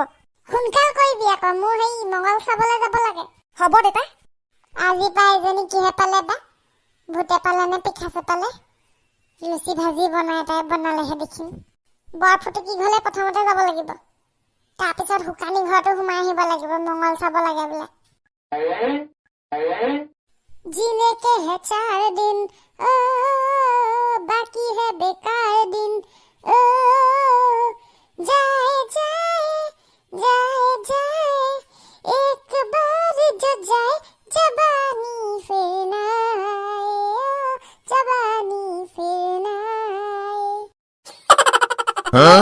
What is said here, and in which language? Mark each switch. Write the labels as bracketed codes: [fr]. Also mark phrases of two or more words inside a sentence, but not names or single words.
[as] সোনকাল কৰিবি আকৌ, মোৰ সেই মঙল চাবলৈ যাব লাগে। হ'ব দেতা। আজি পৰা এজনী কিহে পালে বা? ভূতে পালে নে পিঠাছে পালে? লুচি ভাজি বনাই তাই বনালেহে দেখিম। বৰ ফুটুকি ঘৰলৈ প্ৰথমতে যাব লাগিব। তাৰপিছত শুকানী ঘৰতো সোমাই আহিব লাগিব, মঙল চাব লাগে বোলে। [hi] जीने के है 4 दिन ओ बाकी है बेकार दिन ओ जाए एक बार जो जाए जबानी फिर ना आए जबानी फिर ना आए।